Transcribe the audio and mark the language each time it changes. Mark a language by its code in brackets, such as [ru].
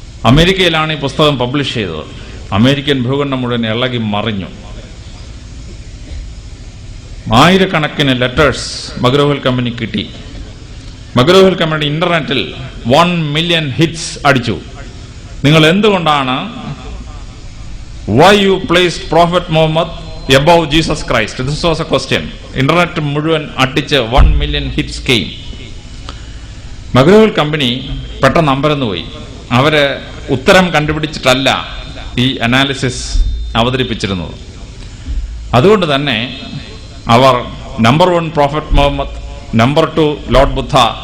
[ml] അമേരിക്കയിലാണ് ഈ പുസ്തകം പബ്ലിഷ് ചെയ്തത്. അമേരിക്കൻ ഭൂഖണ്ഡം മുഴുവൻ ഇളകി മറിഞ്ഞു. ആയിരക്കണക്കിന് ലെറ്റേഴ്സ് മഗ്രോ-ഹിൽ കമ്പനി കിട്ടി. മഗ്രോ-ഹിൽ കമ്പനി ഇന്റർനെറ്റിൽ 1 മില്യൺ ഹിറ്റ്സ് അടിച്ചു. നിങ്ങൾ എന്തുകൊണ്ടാണ് [en] why you placed Prophet Muhammad above Jesus Christ? This was a question. [ml] Internet മുഴുവൻ അടിച്ച് 1 മില്യൺ ഹിറ്റ്സ് കെയിം. മഗ്രോ-ഹിൽ കമ്പനി പെട്ടെന്ന് അമ്പരന്ന് പോയി. അവര് ഉത്തരം കണ്ടുപിടിച്ചിട്ടല്ല ഈ അനാലിസിസ് അവതരിപ്പിച്ചിരുന്നത്. അതുകൊണ്ട് തന്നെ അവർ number 1 prophet Muhammad, number 2 Lord ബുദ്ധ